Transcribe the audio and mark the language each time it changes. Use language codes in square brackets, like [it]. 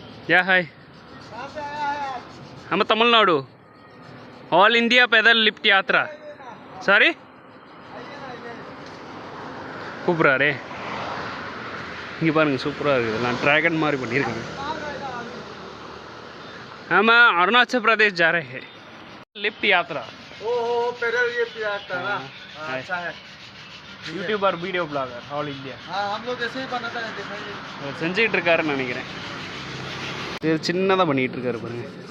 [hi] या हाय, हम Tamil Nadu all India पैदल लिफ्ट यात्रा. [ta] सारी கூப்பிட்றாரே. இங்கே பாருங்கள் சூப்பராக இருக்குது. எல்லாம் ட்ராகன் மாதிரி பண்ணியிருக்காங்க. [hi] ஆமாம், अरुणाचल प्रदेश जा रहे हैं लिफ्ट यात्रा. ओहो पैदल लिफ्ट यात्रा ना, अच्छा है. YouTuber video blogger all India. हाँ हम लोग ऐसे ही बनाता है, दिखाइए. [ta] செஞ்சுக்கிட்டு இருக்காருன்னு நினைக்கிறேன். இது சின்னதாக பண்ணிகிட்டு இருக்காரு பாருங்க.